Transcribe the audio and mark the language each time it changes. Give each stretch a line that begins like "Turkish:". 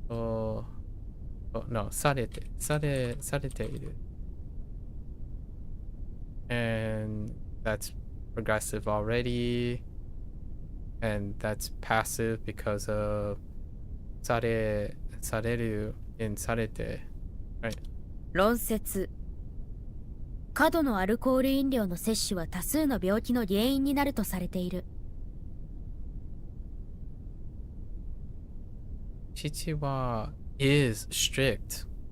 English: Oh no, sareteiru. And that's progressive already. And that's passive because of sareru in sarete. Right.
Japanese: 論説。過度のアルコール飲料の摂取は多数の病気の原因になるとされている。父は
English: is strict.